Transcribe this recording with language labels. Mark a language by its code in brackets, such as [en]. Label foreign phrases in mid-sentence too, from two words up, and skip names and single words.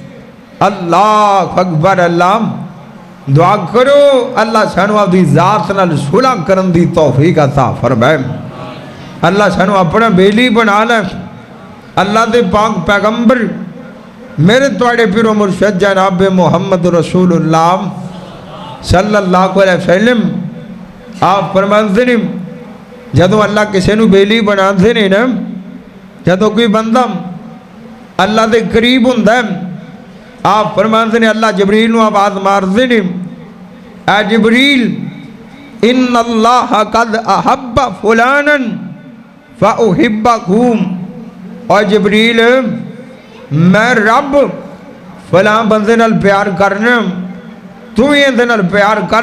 [ar] الله أكبر [pa] اللہ دعا کرو اللہ سانوں اپنی ذات نال صلح کرن دی توفیق عطا فرمائے. اللہ سانوں اپنا بیلی بنا لے۔ اللہ دے پاک پیغمبر میرے تہاڈے پیر و مرشد جناب [ar] محمد رسول الله صلى الله عليه وسلم [pa] آپ فرماتے نے جدوں اللہ کسی نوں بیلی بناتے نے نا جدوں کوئی بندہ اللہ دے قریب ہندا ہے آپ فرماتے نے اللہ جبریل نوں آواز مارتے نے اے جبریل [ar] إن الله قد أحب فلانا فأحبكم [pa] اور جبریل میں رب فلاں بندے نال پیار کرنا توں بھی ایہدے نال پیار کر.